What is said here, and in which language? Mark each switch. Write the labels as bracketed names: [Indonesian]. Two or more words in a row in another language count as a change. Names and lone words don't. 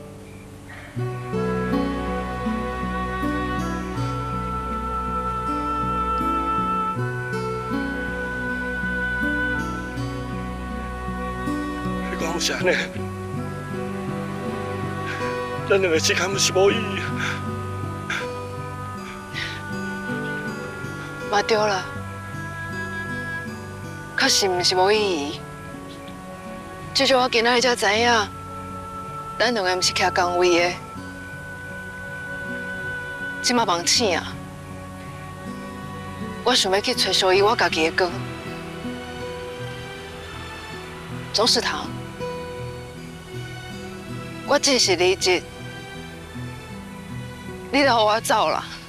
[Min Nan Chinese] 你讲是安尼，咱两个之间是无意义。嘛对啦，确实毋是无意义。至少我今仔日才知影，咱两个毋是徛同位的。即马梦醒啊！我想要去找属于我家己的光。钟世堂，我真是离职，你就让我走啦。